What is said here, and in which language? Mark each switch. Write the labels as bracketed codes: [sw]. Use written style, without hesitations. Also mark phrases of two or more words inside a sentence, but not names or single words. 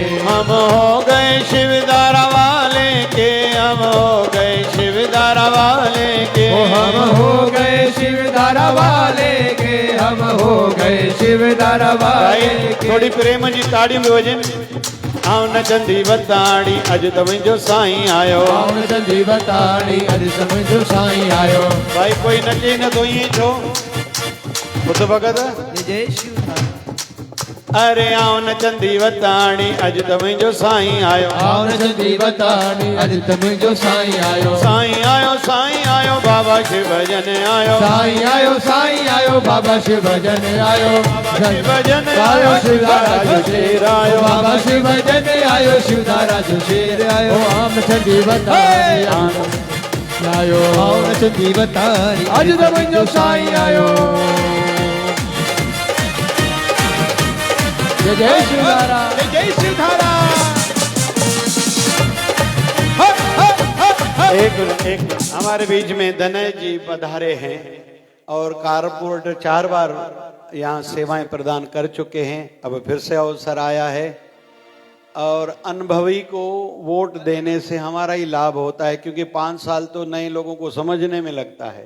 [hi] हम हो गए शिवधारा वाले के, हम हो गए शिवधारा वाले के। हम हो गए शिवधारा वाले के, हम हो गए शिवधारा वाले के। [sd] थोड़ी प्रेम जी ताड़ी में वजन। आओ नचंदी बताड़ी अज त मुंहिंजो साईं आयो। आओ नचंदी बताड़ी अज त मुंहिंजो साईं आयो। भाई कोई नचे न तो ईअं छो? ॿुध भगत, जय शिव। अरे आओ न चंदी वताणी अज त मुंहिंजो साईं आयो आओ न चंदी वताणी अज त मुंहिंजो साईं आयो साईं आयो बाबा शिव भजन आयो साईं आयो बाबा शिव भजन आयो शिव भजन आयो शिवदारा जो शेर आयो बाबा शिव भजन आयो शिवदारा जो शेर आयो आम चंदी वताणी आयो आओ न चंदी वताणी अज त मुंहिंजो साईं आयो जय जय शिवधारा जय शिवधारा। [hi] एक मिनट हमारे बीच में दनय जी पधारे हैं और कारपोरेटर 4 बार यहाँ सेवाएं प्रदान कर चुके हैं। अब फिर से अवसर आया है और अनुभवी को वोट देने से हमारा ही लाभ होता है, क्योंकि 5 साल तो नए लोगों को समझने में लगता है।